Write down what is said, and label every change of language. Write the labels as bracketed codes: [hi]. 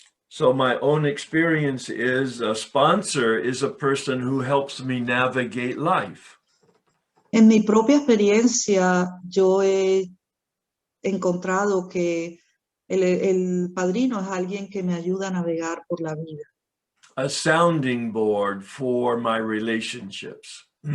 [en] So my own experience is a sponsor is a person who helps me navigate life. [es] En mi propia experiencia, yo he encontrado que el padrino es alguien que me ayuda a navegar por la vida. [en] A sounding board for my relationships.